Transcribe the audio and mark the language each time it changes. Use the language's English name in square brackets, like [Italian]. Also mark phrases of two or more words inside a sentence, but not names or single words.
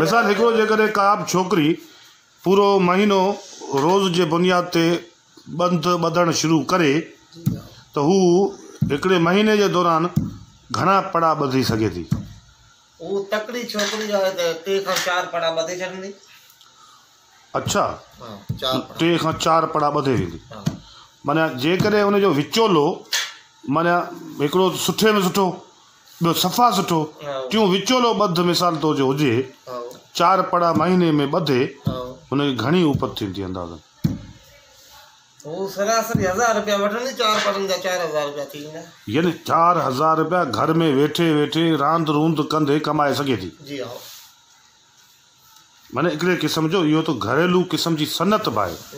[Sindhi] मिसाल हिकिड़ो जेकॾहिं का बि छोकिरी पूरो महीनो रोज़ जे बुनियाद ते बंध ॿधणु शुरू करे त हू हिकिड़े महीने जे दौरान घणा पड़ा ॿधी सघे थी उहो तकड़ी छोकिरी आहे त 3 खां 4 पड़ा ॿधे छॾंदी। अच्छा हाँ 4 पड़ा 3 खां 4 पड़ा ॿधे वेंदी हाँ माना जेकॾहिं उनजो विचोलो माना हिकिड़ो सुठे में सुठो ॿियो सफ़ा सुठो हाँ टियों विचोलो ॿध मिसाल तौर जो हुजे हाँ 4 पड़ा महीने में ॿधे हाँ हुनखे घणी उपत थींदी अंदाज़न वो सरासरी 1000 रुपया वठंदी 4 पड़नि जा 4000 रुपया थी वेंदा। यानी 4000 रुपया घर में वेठे वेठे रांदि रूंद कंदे कमाए सघे थी जी हाँ माना हिकिड़े क़िस्म जो इहो त घरेलू क़िस्म जी सनत बि आहे